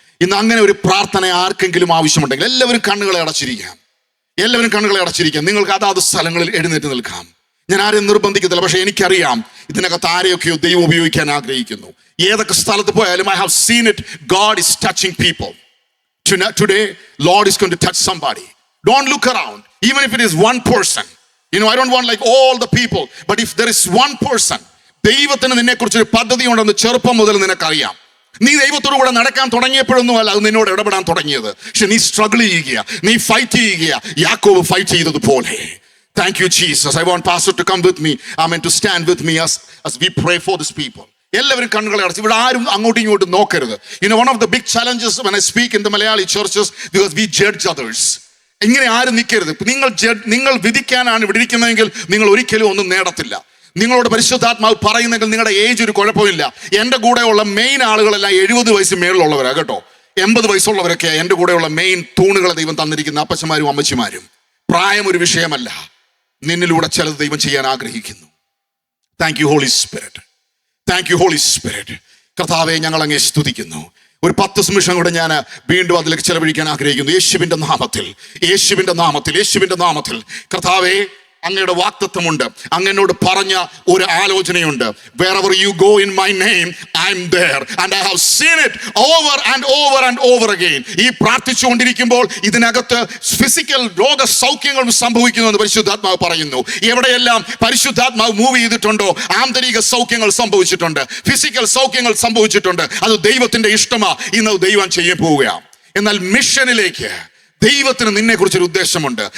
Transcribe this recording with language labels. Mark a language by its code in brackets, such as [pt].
[ml] ഇന്ന് അങ്ങനെ ഒരു പ്രാർത്ഥന ആർക്കെങ്കിലും ആവശ്യമുണ്ടെങ്കിൽ എല്ലാവരും കണ്ണുകളെ അടച്ചിരിക്കാം, എല്ലാവരും കണ്ണുകളെ അടച്ചിരിക്കാം. നിങ്ങൾക്ക് അതാത് സ്ഥലങ്ങളിൽ എഴുന്നേറ്റ് നിൽക്കാം. ഞാൻ ആരെയും നിർബന്ധിക്കത്തില്ല, പക്ഷെ എനിക്കറിയാം ഇതിനകത്ത് ആരെയൊക്കെയോ ദൈവം ഉപയോഗിക്കാൻ ആഗ്രഹിക്കുന്നു. ഏതൊക്കെ സ്ഥലത്ത് പോയാലും [en] I have seen it. God is touching people. Today, Lord is going to touch somebody. Don't look around, even if it is one person. I don't want like all the people, but if there is one person, [ml] ദൈവത്തിന് നിന്നെ കുറിച്ചൊരു പദ്ധതി ഉണ്ടെന്ന് ചെറുപ്പം മുതൽ നിനക്കറിയാം. നീ ദൈവത്തോടു കൂടെ നടക്കാൻ തുടങ്ങിയപ്പോഴൊന്നുമല്ല അത് നിന്നോട് ഇടപെടാൻ തുടങ്ങിയത്. പക്ഷെ നീ സ്ട്രഗിൾ ചെയ്യുക, നീ ഫൈറ്റ് ചെയ്യുക, യാക്കോബ് ഫൈറ്റ് ചെയ്തതുപോലെ. [en] Thank you, Jesus. I want Pastor to come with me. Amen. To stand with me as we pray for these people. [ml] എല്ലാവരും കണ്ണുകളെ അടച്ച്, ഇവിടെ ആരും അങ്ങോട്ടും ഇങ്ങോട്ടും നോക്കരുത്. [en] One of the big challenges when I speak in the Malayali churches, because we judge others. [ml] ഇങ്ങനെ ആരും നിൽക്കരുത്. നിങ്ങൾ വിധിക്കാനാണ് ഇവിടെ ഇരിക്കുന്നതെങ്കിൽ നിങ്ങൾ ഒരിക്കലും ഒന്നും നേടത്തില്ല. നിങ്ങളോട് പരിശുദ്ധാത്മാവ് പറയുന്നെങ്കിൽ നിങ്ങളുടെ ഏജ് ഒരു കുഴപ്പമില്ല. എൻ്റെ കൂടെയുള്ള മെയിൻ ആളുകളെല്ലാം 70 വയസ്സ് മേളിലുള്ളവരാ കേട്ടോ. 80 വയസ്സുള്ളവരൊക്കെ എൻ്റെ കൂടെയുള്ള മെയിൻ തൂണുകളെ ദൈവം തന്നിരിക്കുന്ന അപ്പച്ചമാരും അമ്മച്ചിമാരും. പ്രായം ഒരു വിഷയമല്ല. നിന്നിലൂടെ ചിലത് ദൈവം ചെയ്യാൻ ആഗ്രഹിക്കുന്നു. [en] Thank you Holy Spirit. Thank you Holy Spirit. [ml] കർത്താവെ ഞങ്ങൾ അങ്ങേ സ്തുതിക്കുന്നു. ഒരു 10 നിമിഷം കൂടെ ഞാൻ വീണ്ടും അതിലേക്ക് ചെലവഴിക്കാൻ ആഗ്രഹിക്കുന്നു. യേശുവിന്റെ നാമത്തിൽ, യേശുവിന്റെ നാമത്തിൽ, യേശുവിന്റെ നാമത്തിൽ. കർത്താവെ അങ്ങയുടെ വാഗ്ദത്തമുണ്ട്, അങ്ങനോട് പറഞ്ഞ ഒരു ആലോചനയുണ്ട്. [en] wherever you go in my name I am there and I have seen it over and over and over again. [ml] ഈ പ്രാർത്ഥിച്ചുകൊണ്ടിരിക്കുമ്പോൾ ഇതിനകത്ത് ഫിസിക്കൽ രോഗ സൗഖ്യങ്ങളും സംഭവിക്കുന്നുവെന്ന് പരിശുദ്ധാത്മാവ് പറയുന്നു. എവിടെയെല്ലാം പരിശുദ്ധാത്മാവ് മൂവ് ചെയ്തിട്ടുണ്ടോ ആന്തരിക സൗഖ്യങ്ങൾ സംഭവിച്ചിട്ടുണ്ട്, ഫിസിക്കൽ സൗഖ്യങ്ങൾ സംഭവിച്ചിട്ടുണ്ട്. അത് ദൈവത്തിന്റെ ഇഷ്ടമാ. ഇന്ന് ദൈവം ചെയ്യാൻ പോവുകയാണ്. എന്നാൽ മിഷനിലേക്ക് ദൈവത്തിന് നിന്നെ കുറിച്ചൊരു ഉദ്ദേശമുണ്ട്.